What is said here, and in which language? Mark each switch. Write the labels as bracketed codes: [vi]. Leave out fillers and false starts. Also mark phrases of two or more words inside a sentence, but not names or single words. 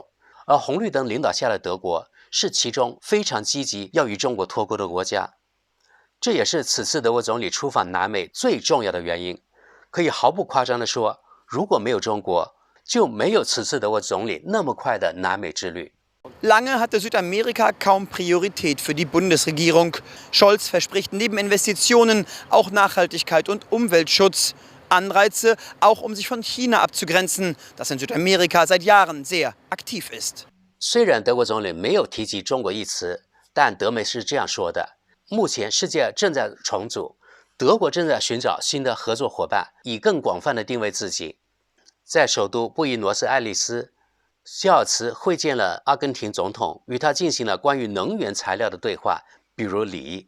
[zh] 而红绿灯领导下的德国，是其中非常积极要与中国脱钩的国家。这也是此次德国总理出访南美最重要的原因。可以毫不夸张地说，如果没有中国，就没有此次德国总理那么快的南美之旅。 [de] Lange hatte Südamerika kaum Priorität für die Bundesregierung. Scholz verspricht neben Investitionen auch Nachhaltigkeit und Umweltschutz. Anreize, auch um sich von China abzugrenzen, das in Südamerika seit Jahren sehr aktiv ist. [zh] 虽然德国总理没有提及中国一词，但德媒是这样说的：目前世界正在重组，德国正在寻找新的合作伙伴，以更广泛的定位自己。在首都布宜诺斯艾利斯，希尔茨会见了阿根廷总统，与他进行了关于能源材料的对话，比如锂。